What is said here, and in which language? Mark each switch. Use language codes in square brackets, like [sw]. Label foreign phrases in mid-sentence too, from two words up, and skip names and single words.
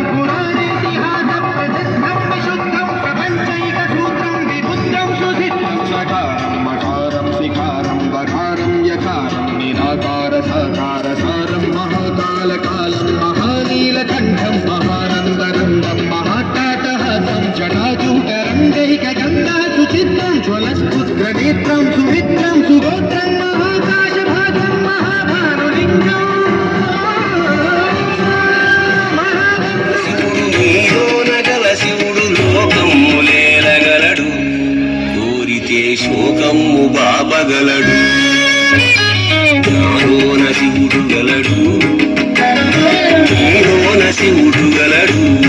[sa] पुराणेतिहासं प्रसिद्धं विशुद्धं प्रपञ्चैकसूत्रं विबुद्धं सुसिद्धं सकारं मकारं शिकारं वकारं यकारं निराकार साकार सारं महाकालकालं महानीलकण्ठं महानन्दनन्दं महाट्टाटहासं जटाजूटरङ्गैकगङ्गा सुचित्रं ज्वलस्फुद्रनेत्रं सुमित्रं सुगोत्रं महाकाशभागं महाभानुलिङ्गम् [te] శోకము బాపగలడు నాలోన శివుడు గలడు నీలోన శివుడు గలడు